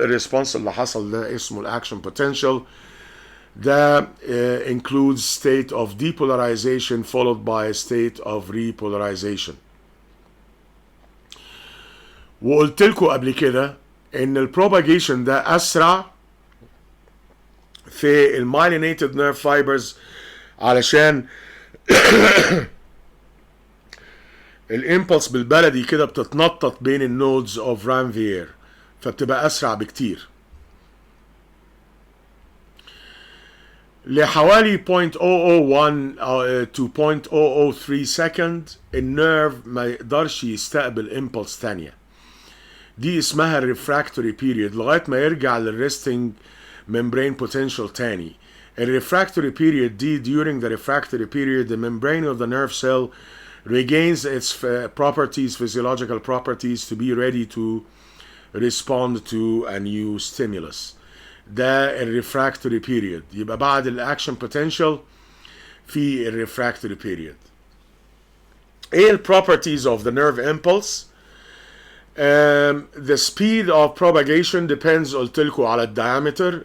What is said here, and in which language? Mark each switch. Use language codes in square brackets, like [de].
[ar] الريسبونس اللي حصل ده اسمه الاكشن بوتنشال. [en] ده includes state of depolarization followed by a state of repolarization. [ar] وقلت لكم قبل كده ان البروباجيشن ده اسرع في المايلينيتد نيرف فايبرز علشان الامبلس بالبلدي كده بتتنطط بين النودز اوف رانفير فبتبقى اسرع بكتير. لحوالي 0.001 to 0.003 سكند النيرف ما يقدرش يستقبل امبلس تانية. دي اسمها الريفراكتوري بيريود لغايه ما يرجع للريستنج membrane potential تاني. [en] الريفراكتوري period دي during the refractory period the membrane of the nerve cell regains its properties, physiological properties to be ready to respond to a new stimulus. [ar] ده الريفراكتوري period. يبقى بعد الاكشن potential في الريفراكتوري period. ايه ال [en] properties of the nerve impulse؟ The speed of propagation depends [ar] قلت لكم على الدايمتر.